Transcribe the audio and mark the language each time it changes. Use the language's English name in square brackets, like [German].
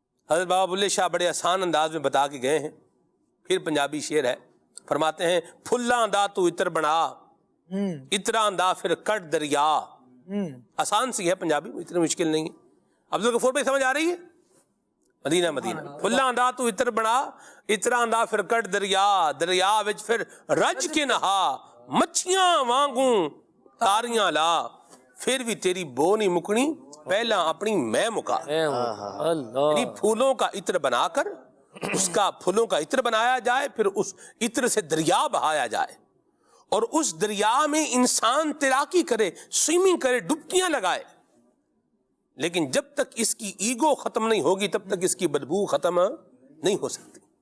[Urdu] حضرت بابا بلے شاہ بڑے آسان انداز میں بتا کے گئے ہیں، پھر پنجابی شعر ہے، فرماتے ہیں [Punjabi] پھلاں دا تو عطر بنا، عطراں دا پھر کٹ دریا. [Urdu] آسان سی ہے پنجابی، اتنی مشکل نہیں ہے. عبدالغفور بھائی سمجھ آ رہی ہے؟ مدینہ مدینہ. [Punjabi] پھلاں دا تو عطر بنا، عطراں دا پھر کٹ دریا، دریا وچ پھر رج کے نہا، مچھیاں وانگوں تاریاں لا، پھر بھی تیری بو نہیں مکنی، پہلا اپنی میں مکا. [Urdu] یعنی پھولوں کا عطر بنا کر اس کا، پھولوں کا عطر بنایا جائے، پھر اس عطر سے دریا بہایا جائے، اور اس دریا میں انسان تیراکی کرے، سوئمنگ کرے، ڈبکیاں لگائے. لیکن جب تک اس کی ایگو ختم نہیں ہوگی تب تک اس کی بدبو ختم نہیں ہو سکتی.